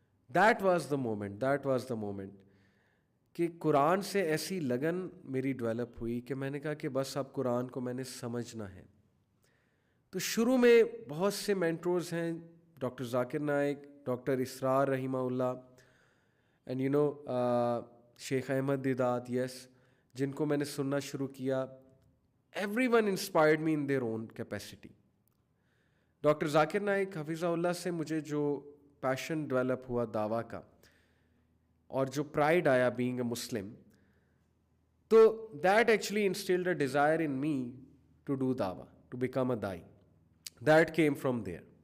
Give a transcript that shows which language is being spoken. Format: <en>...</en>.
<en>that was the moment</en> <ur>کہ قرآن سے ایسی لگن میری ڈیولپ ہوئی کہ میں نے کہا کہ بس اب قرآن کو میں نے سمجھنا ہے. تو شروع میں بہت سے مینٹورز ہیں، ڈاکٹر ذاکر نائک، ڈاکٹر اسرار رحمہ اللہ،</ur> <en>and you know</en> <ur>شیخ احمد دیدات، یس، جن کو میں نے سننا شروع کیا.</ur> <en>Everyone inspired me in their own capacity.</en> <ur>Doctor Zakir Naik حفظہ اللہ سے مجھے جو پیشن ڈیولپ ہوا دعویٰ کا اور جو پرائڈ آیا</ur> <en>Being a Muslim, تو that actually instilled a desire in me to do دعویٰ، to become a دائی. That came from there.</en>